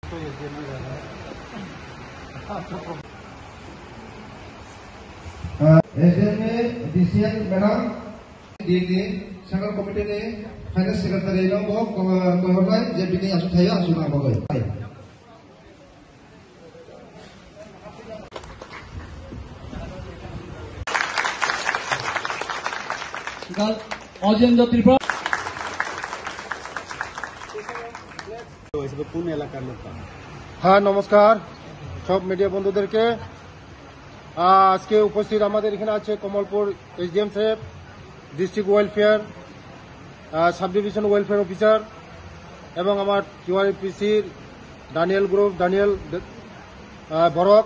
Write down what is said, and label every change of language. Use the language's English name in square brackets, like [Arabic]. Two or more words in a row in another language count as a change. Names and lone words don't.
[English] DCN madam [Kok Borok] दिने [English] central committee [Kok Borok] ने [English] finance secretary [Kok Borok] नो बो कहरनाय जे बिनि आसु थायो आसु नांबाय अजेंद्र त्रिपुरा [Bangla] কোন এলাকার লোক? হ্যাঁ, নমস্কার সব মিডিয়া বন্ধুদেরকে। আজকে উপস্থিত আমাদের এখানে আছে কমলপুর এসডিএম সাহেব, [English] district welfare sub division welfare officer [Bangla] এবং আমার কিউআরপিসির দানিয়েল গ্রুপ দানিয়েল বরক।